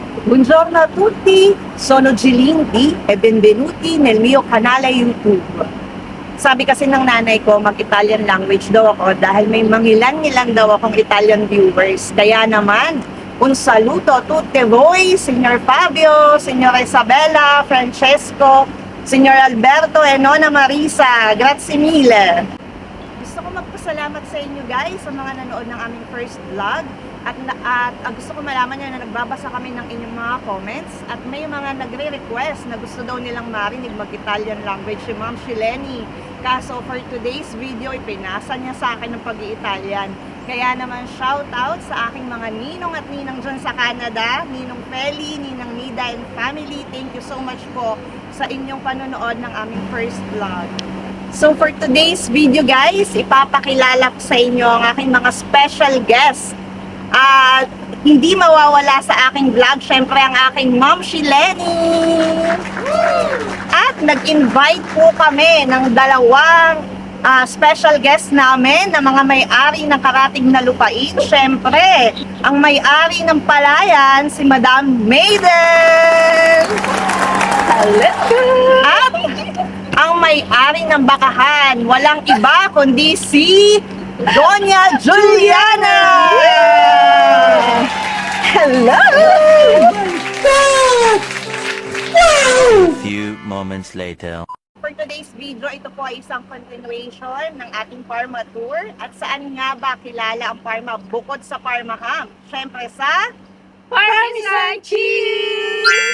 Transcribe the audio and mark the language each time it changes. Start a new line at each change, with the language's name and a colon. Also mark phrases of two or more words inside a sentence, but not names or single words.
Italian: Buongiorno a tutti, sono Gilindi e benvenuti nel mio canale YouTube.
Filipino: Sabi kasi ng nanay ko, mag-
English: Italian language
Filipino: daw ako dahil may mangilan-ngilan daw akong
English: Italian viewers.
Filipino: Kaya naman,
Italian: un saluto a tutte voi, Signor Fabio, Signora Isabella, Francesco, Signor Alberto e Nonna Marisa. Grazie mille!
Filipino: Gusto ko magpasalamat sa inyo guys sa mga nanood ng aming
English: first vlog.
Filipino: At gusto ko malaman nyo na nagbabasa kami ng inyong mga comments at may mga nagre-request na gusto daw nilang marinig mag-
English: Italian language
Filipino: si Ma'am Shileni. Kaso
English: for today's video,
Filipino: ipinasa niya sa akin ng pag-i-Italian. Kaya naman
English: shout out
Filipino: sa aking mga ninong at ninang dyan sa Canada, Ninong Feli, Ninang Nida
English: and family. Thank you so much
Filipino: po sa inyong panonood ng aming
English: first vlog. So for today's video guys,
Filipino: ipapakilala ko sa inyo ang aking mga
English: special guests.
Filipino: At hindi mawawala sa aking vlog, syempre ang aking Ma'am Shileni. At nag-invite po kami ng dalawang
English: special guest
Filipino: namin na mga may-ari ng karatig na lupain. Syempre, ang may-ari ng palayan, si Madam Maiden. At ang may-ari ng bakahan, walang iba kundi si Doña Juliana! Hello!
English: Few moments later. For today's video,
Filipino: ito po ay isang continuation ng ating Parma Tour. At saan nga ba kilala ang Parma bukod sa Parma Ham? Siyempre sa
English: Parmesan Cheese!